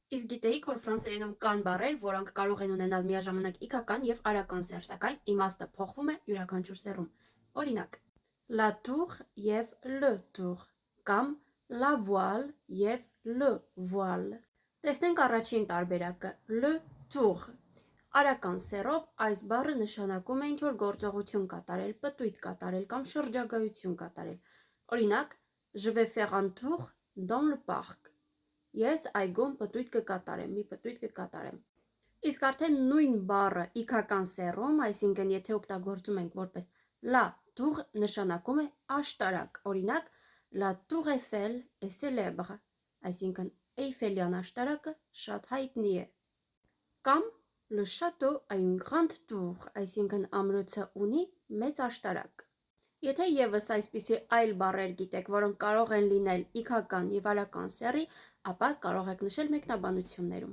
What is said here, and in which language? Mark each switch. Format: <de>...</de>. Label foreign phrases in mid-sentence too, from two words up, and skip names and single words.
<hy>Իսկ գիտեիք, որ ֆրանսերենում կան բառեր, որոնք կարող են ունենալ միաժամանակ իգական և արական սեռ, սակայն իմաստը փոխվում է յուրաքանչյուր սեռում։ Օրինակ,</hy> <fr>la tour և le tour կամ la voile և le voile։</fr> <hy>Տեսնենք առաջին տարբերակը՝</hy> <fr>le tour։</fr> <hy>Արական սեռով այս բառը նշանակում է ինչ-որ գործողություն կատարել, պտույտ կատարել կամ շրջագայություն կատարել։ Օրինակ,</hy> <fr>je vais faire un tour dans le parc։</fr> <hy>Ես այգում պտույտ կկատարեմ, մի պտույտ կկատարեմ։ Իսկ արդեն նույն բառը իգական սեռում, այսինքն եթե օգտագործում ենք որպես</hy> <fr>la tour,</fr> <hy>նշանակում է աշտարակ։ Օրինակ,</hy> <fr>la tour Eiffel est célèbre,</fr> <hy>այսինքն Էյֆելյան աշտարակը շատ հայտնի է։ Կամ</hy> <fr>le château a une grande tour,</fr> <hy>այսինքն ամրոցը ունի մեծ աշտարակ։ Եթե ևս այսպիսի այլ բառեր գիտեք, որոնք կարող են լինել իգական և արական սեռի, ապա կարող եք նշել մեկնաբանություններում։</hy>